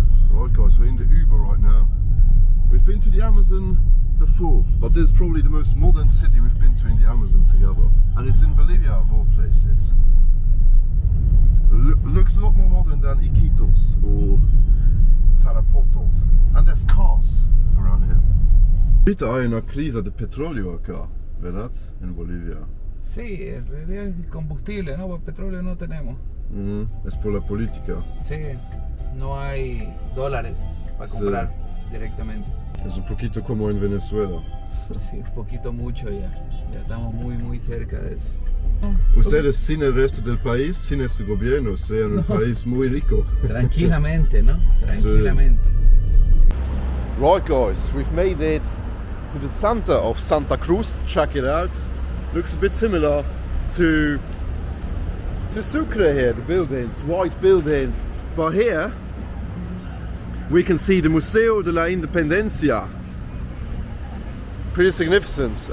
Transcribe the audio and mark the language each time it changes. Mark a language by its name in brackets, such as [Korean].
[English] Right guys, we're in the Uber right now. We've been to the Amazon before, but this is probably the most modern city we've been to in the Amazon together. And it's in Bolivia of all places. Looks a lot more modern than Iquitos or Tarapoto. And there's cars around here. [Spanish] Ahorita hay una crisis de petróleo acá, ¿verdad? En Bolivia. Sí, en realidad es combustible, ¿no? Porque petróleo no tenemos. Es por la política. Sí, no hay dólares para comprar directamente. Es un poquito como en Venezuela. Sí, un poquito mucho ya. Ya estamos muy cerca de eso. Ustedes sin el resto del país, sin ese gobierno, serían un país muy rico. Tranquilamente, ¿no? Tranquilamente. [English] Right guys, we've made it to the center of Santa Cruz. Check it out. Looks a bit similar to Sucre here, the buildings, white buildings. But here we can see the Museo de la Independencia. Pretty significant.